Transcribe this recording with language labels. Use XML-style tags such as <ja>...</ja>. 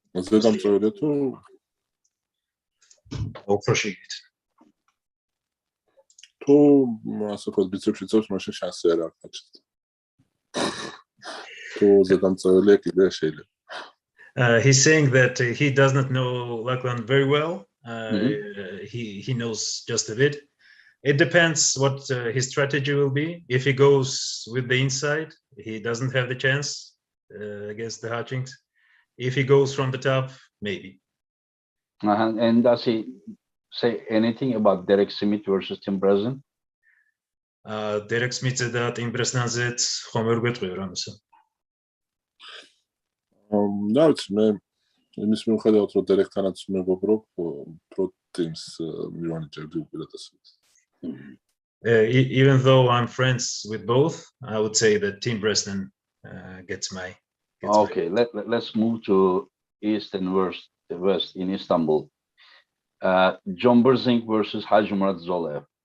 <ka>ზედამწვევია თუ უფრო შიგნით. თუ ასე ვთქვათ ბიცეპსი წევს მაშინ შანსი არ აქვს. თუ ზედამწვევია კიდე შეიძლება.</ka> <en>He's saying that he does not know Lachlan very well. He knows just a bit. It depends what his strategy will be. If he goes with the inside, he doesn't have the chance against the Hutchings. If he goes from the top, maybe. And does he say anything about Derek Smith versus Tim Brzen?</en> <ka>Derek Smith და Tim Brzen-ზეც ხომ ვერ გვეტყვი რამისა. და ვიცი მე იმის მიუხედავად რომ დირექტანაც მეგობრობ პრო ტიმს მივანიჭებდი უპირატესობას.</ka> <en>Even though I'm friends with both, I would say that Tim Brzen gets my. Okay, let's move to East and West in Istanbul. John Brzenk versus Khadzimurat Zoloev.</en>